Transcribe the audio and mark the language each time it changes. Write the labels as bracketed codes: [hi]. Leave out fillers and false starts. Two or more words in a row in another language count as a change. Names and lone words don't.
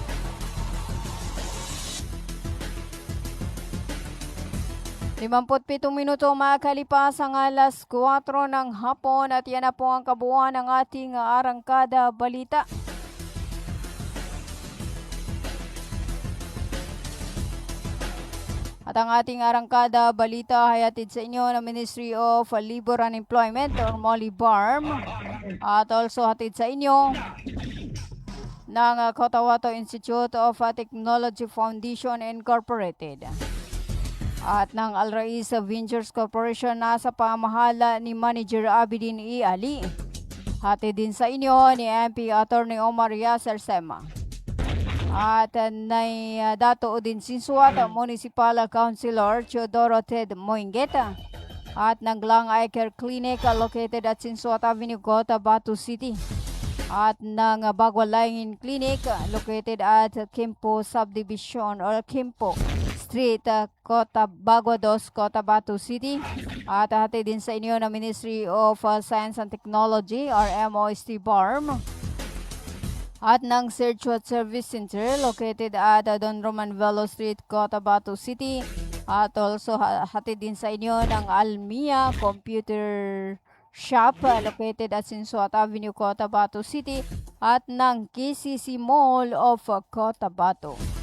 [tl] Limamputpitong minuto makalipas ang alas 4 ng hapon at yan na po ang kabuuan ng ating arangkada balita. At ang ating arangkada balita ay hatid sa inyo ng Ministry of Labor and Employment or MOLIBARM at also hatid sa inyo ng Cotabato Institute of Technology Foundation Incorporated at ng Al Rais Ventures Corporation na sa pamahala ni Manager Abidin E. Ali. Hatid din sa inyo ni MP Attorney Omar Yasser Sema. At dato din sinsuat ang Municipal Councilor Teodoro Ted Moingueta at ng Glang Eye Care Clinic [en] located at [tl] Sinsuat Avenue, Cotabato City at ng Bagwalaingin Clinic [en] located at [tl] Kimpo Subdivision or Kimpo Street, Bagwa 2, Cotabato City at hatid din sa inyo ng Ministry of Science and Technology or MOST BARM at ng Searchwat Service Center [en] located at [tl] Don Roman Velo Street, Cotabato City at also hatid din sa inyo ng Almia Computer Shop [en] located at [tl] Sinsuat Avenue, Cotabato City at ng KCC Mall of Cotabato.